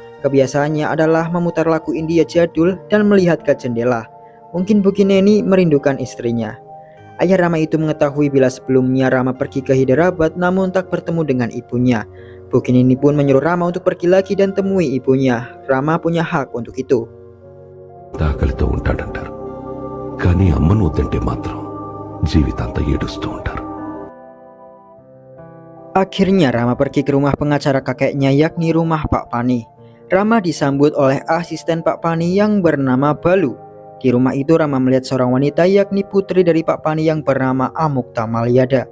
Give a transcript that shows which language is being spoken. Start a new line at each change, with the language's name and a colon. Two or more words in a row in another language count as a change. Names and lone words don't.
Indonesian: Kebiasaannya adalah memutar lagu India jadul dan melihat ke jendela. Mungkin Bogineni merindukan istrinya. Ayah Rama itu mengetahui bila sebelumnya Rama pergi ke Hyderabad namun tak bertemu dengan ibunya. Bogineni pun menyuruh Rama untuk pergi lagi dan temui ibunya. Rama punya hak untuk itu.
Telugu: ఆకలితో ఉంటాడంటారు కానీ అమ్మను వద్దంటే మాత్రం జీవితాంతం ఏడుస్తూ ఉంటారు.
Indonesian: Akhirnya Rama pergi ke rumah pengacara kakeknya yakni rumah Pak Pani. Rama disambut oleh asisten Pak Pani yang bernama Balu. Di rumah itu Rama melihat seorang wanita yakni putri dari Pak Pani yang bernama Amukta Malyada.